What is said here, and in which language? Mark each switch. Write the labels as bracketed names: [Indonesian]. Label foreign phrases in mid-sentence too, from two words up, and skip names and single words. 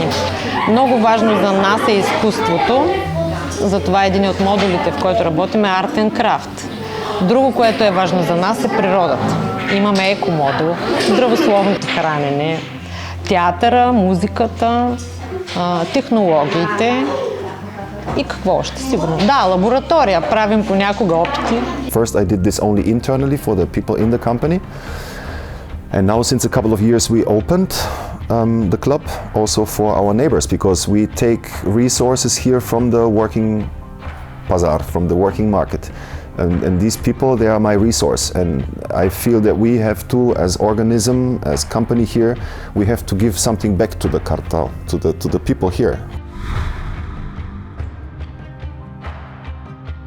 [Bulgarian] Много важно за нас е изкуството, затова един от модулите, в който работим, е Art and Craft. Друго, което е важно за нас, е природата. Имаме екомодул, здравословното хранене, театъра, музиката, технологиите и какво още сигурно. Да, лаборатория, правим понякога опити. [English] First I did this only internally for the people in the company. And now since a couple of years we opened the club also for our neighbors because we take resources here from the working bazaar, from the working market. And these people, they are my resource, and I feel that we have to, as organism, as company here, we have to give something back to the cartel, to the people here.